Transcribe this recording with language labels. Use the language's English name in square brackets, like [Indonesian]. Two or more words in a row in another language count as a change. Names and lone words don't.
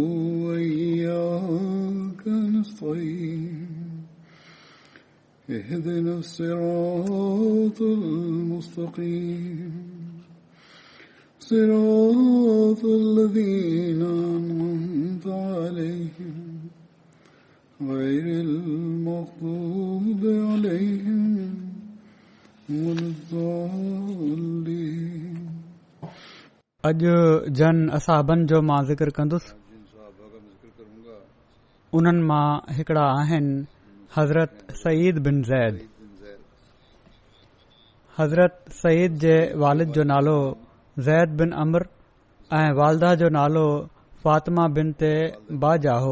[Arabic] وإياك نستعين اهدنا الصراط المستقيم صراط الذين أنعمت عليهم غير المغضوب عليهم ولا الضالين [Sindhi] अॼु जन असाबनि जो मां ज़िक्र कंदुसि। उन्हनि मां हिकिड़ा आहिनि हज़रत सईद बिन ज़ैद। हज़रत सईद जे वालिद जो नालो ज़ैद बिन अमर ऐं वालदा जो नालो फातिमा बिनते बाजा हो।